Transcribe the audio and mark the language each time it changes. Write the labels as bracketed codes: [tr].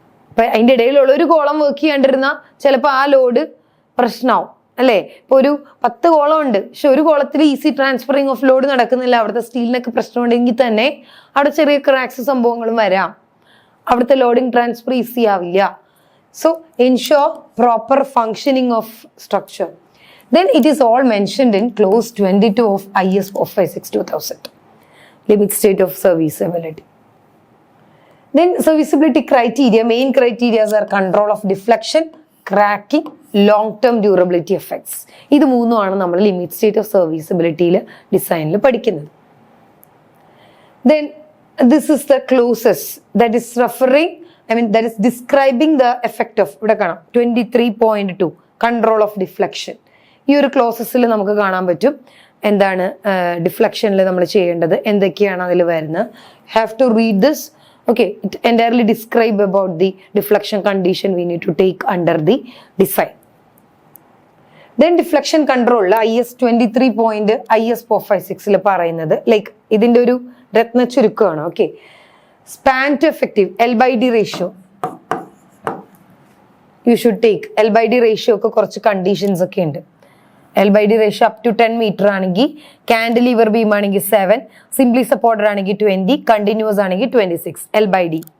[ml] അപ്പൊ അതിൻ്റെ ഇടയിലുള്ള ഒരു കോളം വർക്ക് ചെയ്യാണ്ടിരുന്നാൽ ചിലപ്പോൾ ആ ലോഡ് പ്രശ്നമാവും അല്ലേ. ഇപ്പൊ ഒരു 10 കോളം ഉണ്ട്, പക്ഷെ ഒരു കോളത്തിൽ ഈസി ട്രാൻസ്ഫറിങ് ഓഫ് ലോഡ് നടക്കുന്നില്ല, അവിടുത്തെ സ്റ്റീലിനൊക്കെ പ്രശ്നമുണ്ടെങ്കിൽ തന്നെ അവിടെ ചെറിയ ക്രാക്സ് സംഭവങ്ങളും വരാം. അവിടുത്തെ ലോഡിങ് ട്രാൻസ്ഫർ ഈസി ആവില്ല. [en] So ensure proper functioning of structure. Then it is all mentioned in clause 22 of IS 456/2000, limit state of serviceability. Then serviceability criteria, main criteria are control of deflection, cracking, long-term durability effects. [ml] ഇത് മൂന്നുമാണ് നമ്മൾ limit state of സർവീസബിലിറ്റിയിൽ ഡിസൈനിൽ പഠിക്കുന്നത്. [en] Then this is the clauses that is referring, that is describing the effect of, [ml] ഇവിടെ കാണാം [en] 23.2 control of deflection. [ml] ഈ ഒരു ക്ലോസസിൽ നമുക്ക് കാണാൻ പറ്റും എന്താണ് ഡിഫ്ലക്ഷനിൽ നമ്മൾ ചെയ്യേണ്ടത്, എന്തൊക്കെയാണ് അതിൽ വരുന്നത്. [en] Have to read this. Okay, it entirely describe about the deflection condition we need to take under the design. Then deflection control [ml] IS 23.IS456 പറയുന്നത് ലൈക്ക് ഇതിന്റെ ഒരു രത്ന ചുരുക്കമാണ്. [en] Okay, span to effective L/D ratio you should take. [ml] L/D ratio ഒക്കെ കുറച്ച് conditions ഒക്കെ ഉണ്ട്. L/D ratio up to 10 metre ആണെങ്കിൽ, കാൻഡിലീവർ beam ആണെങ്കിൽ 7, സിംപ്ലി സപ്പോർട്ടഡ് ആണെങ്കിൽ 20, കണ്ടിന്യൂസ് ആണെങ്കിൽ 26 L/D.